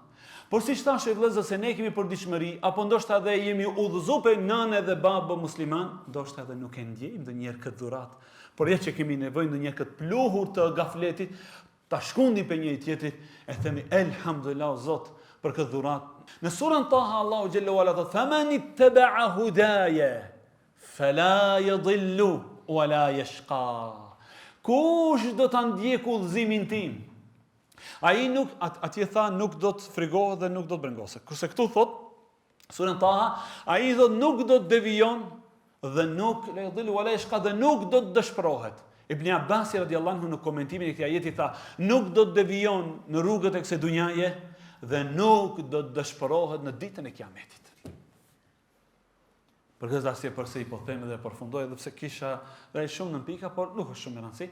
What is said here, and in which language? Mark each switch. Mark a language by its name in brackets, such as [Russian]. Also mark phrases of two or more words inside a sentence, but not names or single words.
[Albanian] Por siç thashë vëllezër se ne kemi përditshmëri, apo ndoshta edhe jemi udhëzuar pe nënë dhe babë musliman, ndoshta edhe nuk e ndjejmë ndonjëherë këtë dhurat, por ja që kemi nevojë ndonjëherë këtë pluhur të gafletit, ta shkundim pe njëri tjetrit e themi elhamdulillah Zot për këtë dhurat. Në surën Taha Allahu [Arabic] جل وعلا [Albanian] thotë: [Arabic] "فمن اتبع هداي فلا يضل ولا يشقى." [Albanian] Kush do ta ndjek udhëzimin tim? Ai nuk atje tha nuk do të frigohet dhe nuk do të brengoset. Kurse këtu thot surën Taha, ai do nuk do të devijon dhe nuk [Arabic] لا يضل ولا يشقى [Albanian] dhe nuk do të dëshpërohet. Ibn Abbas [Arabic] رضي الله عنه [Albanian] në komentimin e këtij ajeti tha, nuk do të devijon në rrugët e kësaj dunjaje dhe nuk do të dëshpërohet në ditën e Kiametit. Për këtë arsye përse I po them dhe përfundoj edhe pse kisha dhe shumë në pika, por nuk është shumë në rëndësi.